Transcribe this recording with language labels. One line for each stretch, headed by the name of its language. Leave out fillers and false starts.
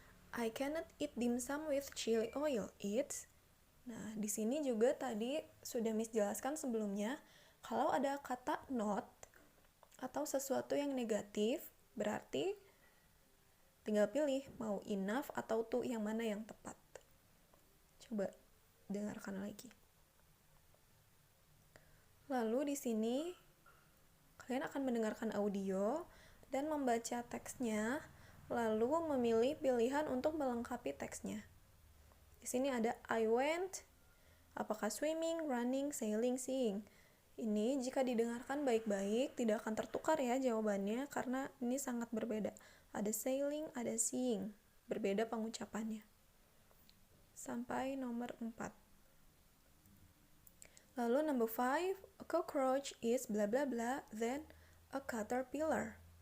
English: I cannot eat dimsum with chili oil. It's.
Indonesian: Nah, di sini juga tadi sudah Miss jelaskan sebelumnya, kalau ada kata not atau sesuatu yang negatif, berarti tinggal pilih mau enough atau to, yang mana yang tepat. Coba dengarkan lagi. Lalu di sini kalian akan mendengarkan audio dan membaca teksnya, lalu memilih pilihan untuk melengkapi teksnya. Di sini ada I went, apakah swimming, running, sailing, seeing. Ini jika didengarkan baik-baik tidak akan tertukar ya jawabannya karena ini sangat berbeda. Ada sailing, ada seeing. Berbeda pengucapannya. Sampai nomor 4. Lalu
English: number 5, a cockroach is bla bla bla than a caterpillar.